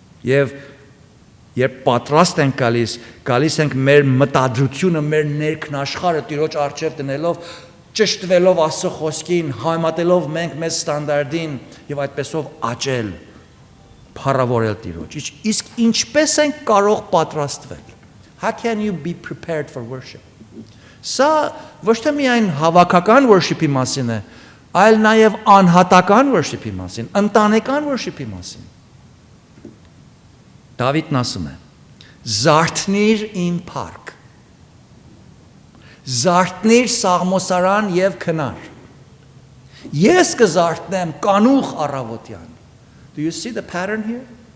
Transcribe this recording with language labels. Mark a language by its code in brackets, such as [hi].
[hy] Եվ երբ պատրաստ ենք գալիս ենք մեր մտադրությունը, մեր ներքնաշխարհը Տիրոջ առջև դնելով, ճշտվելով Աստծո խոսքին, համատելով մենք մեզ ստանդարտին եւ այդպեսով աճել, փառավորել Տիրոջ։ Իսկ ինչպես ենք կարող պատրաստվել? [en] How can you be prepared for worship? [hy] Սա ոչ թե միայն հավաքական worship-ի մասին է, այլ նաև անհատական worship-ի մասին, ընտանեկան worship-ի մասին։ Դավիթն ասում է. Զարթնիր իմ փառք, զարթնիր սաղմոսարան եւ քնար, ես կզարթնեմ կանուխ առավոտյան։ [en] Do you see the pattern here?